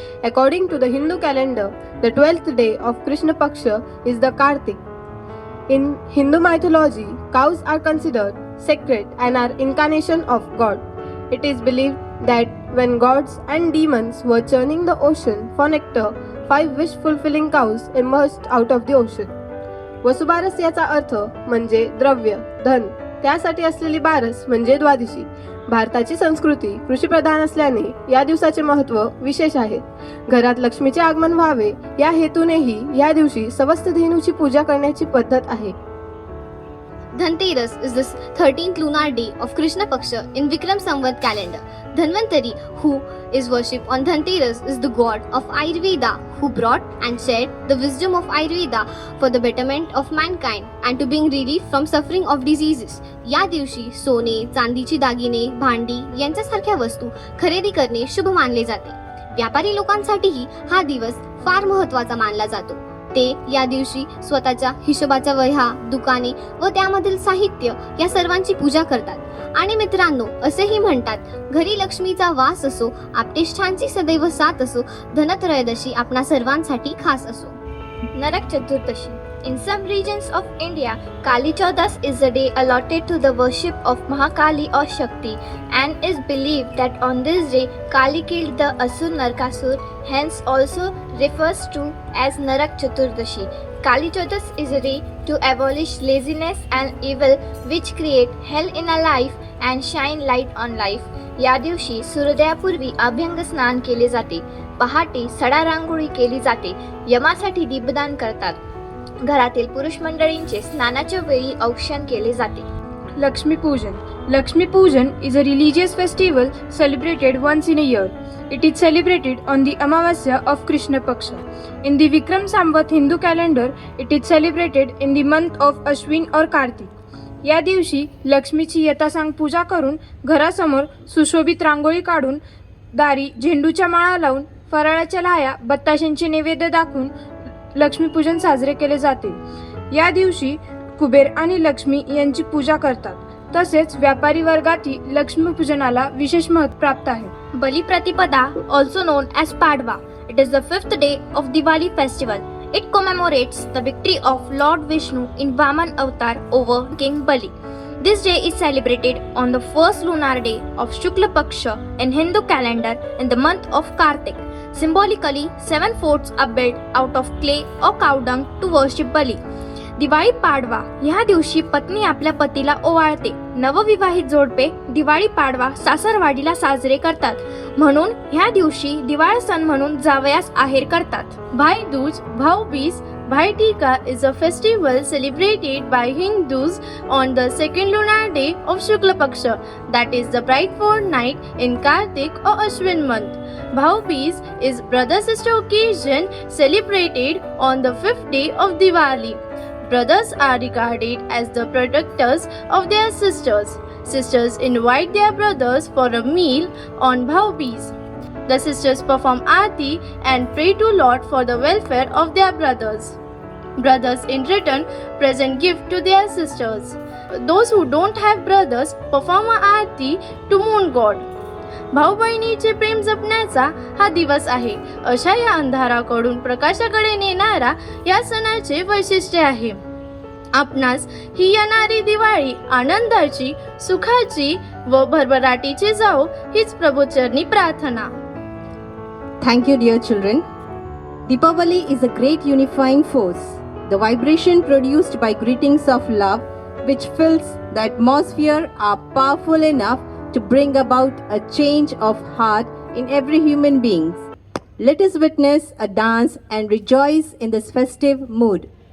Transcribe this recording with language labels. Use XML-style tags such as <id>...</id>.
<en>According to the Hindu calendar, the 12th day of Krishna Paksha is the Kartik. In Hindu mythology, cows are considered sacred and are incarnation of God. It is believed that when gods and demons were churning the ocean for nectar, 5 wish-fulfilling cows emerged out of the ocean.</en> <mr>Vasubaras याचा अर्थ म्हणजे द्रव्य, धन. त्यासाठी असलेली बारस म्हणजे द्वादशी. भारताची संस्कृती कृषीप्रधान असल्याने या दिवसाचे महत्त्व विशेष आहे. घरात लक्ष्मीचे आगमन व्हावे या हेतूनेही या दिवशी सवस्त धेनूची पूजा करण्याची पद्धत आहे. Dhanteras is the 13th lunar day of Krishna Paksha in Vikram Samvat calendar. Dhanvantari, who is worshipped on Dhanteras, is the god of Ayurveda who brought and shared the wisdom of Ayurveda for the betterment of mankind and to bring relief from suffering of diseases. या दिवशी सोने, चांदीची दागिने, भांडी यांच्यासारख्या वस्तू खरेदी करणे शुभ मानले जाते. व्यापारी लोकांसाठीही हा दिवस फार महत्त्वाचा मानला जातो. ते या दिवशी स्वतःच्या हिशोबाच्या वह्या, दुकाने व त्यामधील साहित्य या सर्वांची पूजा करतात. आणि मित्रांनो, असेही म्हणतात, घरी लक्ष्मीचा वास असो, आपटेष्ठांची सदैव साथ असो, धनत्रयोदशी आपणा सर्वांसाठी खास असो. Narak Chaturdashi.</mr> <en>In some regions of India, Kali Chaudas is the day allotted to the worship of Mahakali or Shakti, and is believed that on this day Kali killed the Asur Narakasur, hence also refers to as Narak Chaturdashi. Kali Chaudas is a day to abolish laziness and evil which create hell in a life and shine light on life.</en> <mr>या दिवशी सूर्योदयापूर्वी अभ्यंग स्नान केले जाते. पहाटे सडा रांगोळी केली जाते. यमासाठी दीपदान करतात. घरातील पुरुष मंडळींचे स्नानाच्या वेळी औक्षण केले जाते.</mr> <en>Lakshmi Pujan. Lakshmi Pujan is a religious festival celebrated once in a year. It is celebrated on the Amavasya of Krishna Paksha. In the Vikram Samvat Hindu calendar, it is celebrated in the month of Ashwin or Kartik.</en> <mr>या दिवशी लक्ष्मीची यथासांग पूजा करून घरासमोर सुशोभित रांगोळी काढून दारी झेंडूच्या माळा लावून फराळाच्या लाह्या बत्ताशांचे नैवेद्य दाखवून लक्ष्मीपूजन साजरे केले जाते. या दिवशी कुबेर आणि लक्ष्मी यांची पूजा करतात. तसेच व्यापारी वर्गातील लक्ष्मीपूजनाला विशेष महत्त्व प्राप्त आहे.</mr> <en>Balipratipada, also known as Padwa. It is the 5th day of Diwali festival. It commemorates the victory of Lord Vishnu in Vaman avatar over King Bali. This day is celebrated on the first lunar day of Shukla Paksha in Hindu calendar in the month of Kartik. Symbolically, 7 forts are built out of clay or cow dung to worship Bali.</en> <mr>Diwali Padwa ह्या दिवशी पत्नी आपल्या पतीला ओवाळते. नवविवाहित जोडपे दिवाळी पाडवा सासरवाडीला साजरे करतात. म्हणून ह्या दिवशी दिवाळ सण म्हणून जावयास आहेर करतात.</mr> <en>Bhai Dooj, Bhau-Beez, Bhai Tika is a festival celebrated by Hindus on the second lunar day of Shukla Paksha, that is the bright fortnight in Kartik or Ashwin month. Bhau-Beez is brother-sister occasion celebrated on the 5th day of Diwali. Brothers are regarded as the protectors of their sisters. Sisters invite their brothers for a meal on Bhau-Beez. The sisters perform aarti and pray to Lord for the welfare of their brothers. Brothers in return present gift to their sisters. Those who don't have brothers perform a aarti to moon god.</en> <mr>भाऊ बहिणीचे प्रेम जपण्याचा हा दिवस आहे. अशा या अंधाराकडून प्रकाशाकडे नेणारा या सणाचे वैशिष्ट्य आहे. आपणास ही येणारी दिवाळी आनंदाची, सुखाची व भरभराटीची जाओ हीच प्रभूचरणी प्रार्थना.</mr> <en>Thank you, dear children. Deepavali is a great unifying force. The vibration produced by greetings of love, which fills the atmosphere, are powerful enough to bring about a change of heart in every human being. Let us witness a dance and rejoice in this festive mood.</en>